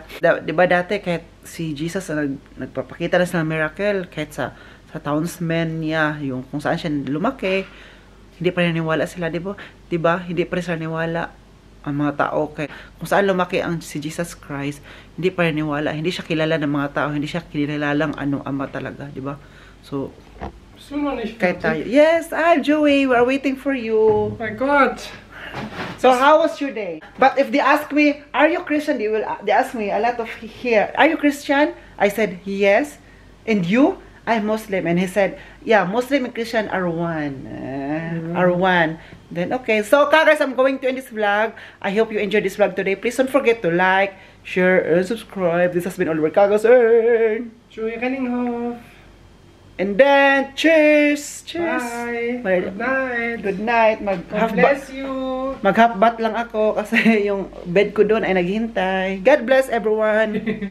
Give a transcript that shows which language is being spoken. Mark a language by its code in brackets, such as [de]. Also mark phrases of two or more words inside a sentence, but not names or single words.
[tl] Diba dati, kahit si Jesus nagpapakita na sila ng miracle, kahit sa townsmen niya, yung kung saan siya lumaki, hindi pa rin naniwala sila, diba? Hindi pa rin sila naniwala ang mga tao. Kaya kung saan lumaki si Jesus Christ, hindi pa rin naniwala. Hindi siya kilala ng mga tao, hindi siya kilalang anong ama talaga, diba? So, [de] Bist du noch nicht [tl] Kahit tayo. [de] fertig? [en] Yes, Joey, we're waiting for you. Oh my God. So how was your day? But if they ask me, are you Christian? They ask me a lot of here. Are you Christian? I said yes. And you? I'm Muslim. And he said, yeah, Muslim and Christian are one. Are one. Then okay. So guys, I'm going to end this vlog. I hope you enjoyed this vlog today. Please don't forget to like, share, and subscribe. This has been Oliver Cagasan. Joey Renninghoff. And then, cheers! Cheers! Bye! Good night! Good night! God bless you! [tl] Mag- [en] half bath [tl] lang ako kasi yung bed ko doon ay naghihintay. [en] God bless everyone!